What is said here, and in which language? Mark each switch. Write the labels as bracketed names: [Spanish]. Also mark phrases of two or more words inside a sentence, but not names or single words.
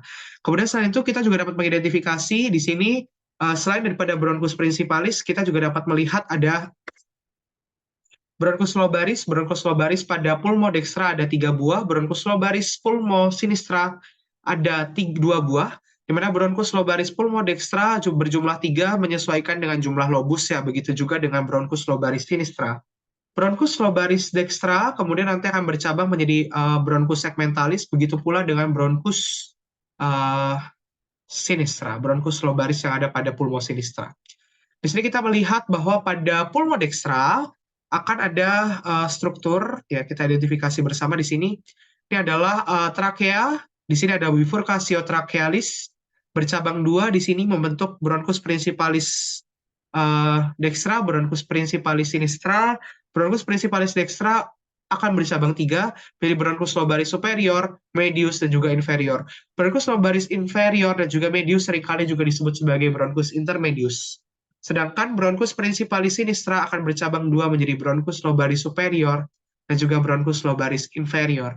[Indonesian] Kemudian selain itu kita juga dapat mengidentifikasi di sini selain daripada bronkus principalis, kita juga dapat melihat ada bronkus lobaris. Bronkus lobaris pada pulmo dextra ada 3 buah, bronkus lobaris pulmo sinistra ada 2 buah, di mana bronkus lobaris pulmo dextra berjumlah 3 menyesuaikan dengan jumlah lobus ya, begitu juga dengan bronkus lobaris sinistra. Bronkus lobaris dextra kemudian nanti akan bercabang menjadi bronkus segmentalis, begitu pula dengan bronkus uh, sinistra, bronkus lobaris yang ada pada pulmo sinistra. Di sini kita melihat bahwa pada pulmo dextra akan ada struktur, ya kita identifikasi bersama di sini. Ini adalah trakea, di sini ada bifurcatio trachealis, bercabang dua di sini membentuk bronkus principalis dextra, bronkus principalis sinistra. Bronkus principalis dextra akan bercabang 3, menjadi bronkus lobaris superior, medius, dan juga inferior. Bronkus lobaris inferior dan juga medius seringkali juga disebut sebagai bronkus intermedius. Sedangkan bronkus principalis sinistra akan bercabang 2 menjadi bronkus lobaris superior dan juga bronkus lobaris inferior.